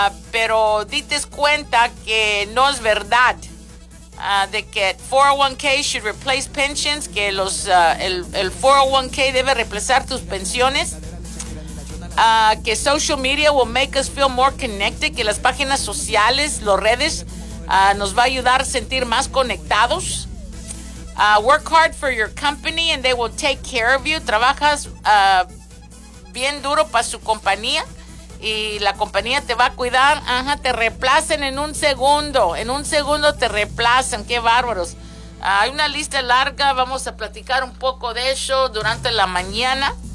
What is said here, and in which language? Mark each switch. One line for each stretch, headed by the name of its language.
Spanish: Pero dites cuenta que no es verdad de que
English: 401k should replace pensions,
Spanish: que los el 401k debe reemplazar tus pensiones, que
English: social media will make us feel more connected,
Spanish: que las páginas sociales, las redes, nos va a ayudar a sentir más conectados.
English: Work hard for your company and they will take care of you.
Spanish: Trabajas bien duro para su compañía y la compañía te va a cuidar. Ajá, te reemplacen en un segundo. En un segundo te reemplacen. Qué bárbaros. Hay una lista larga. Vamos a platicar un poco de eso durante la mañana.